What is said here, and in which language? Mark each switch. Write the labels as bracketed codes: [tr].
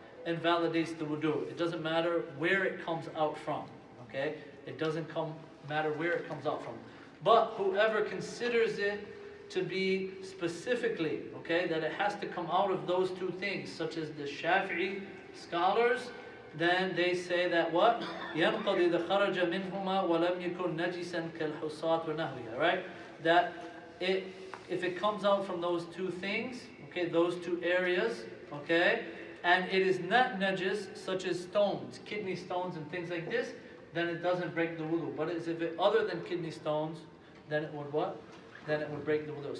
[en] Invalidates the wudu. It doesn't matter where it comes out from, okay? It doesn't matter where it comes out from. But whoever considers it to be specifically, okay, that it has to come out of those two things, such as the Shafi'i scholars, then they say that what? [ar] يَنْقَضِ إِذَا خَرَجَ مِنْهُمَا وَلَمْ يَكُنْ نَجِسًا كَالْحُصَاةِ وَنَحْوِهَا, [en] right? That if it comes out from those two things, okay, those two areas, okay, and it is not najis, such as stones, kidney stones and things like this, then it doesn't break the wudu. But if it other than kidney stones, then it would what? Then it would break the wudu.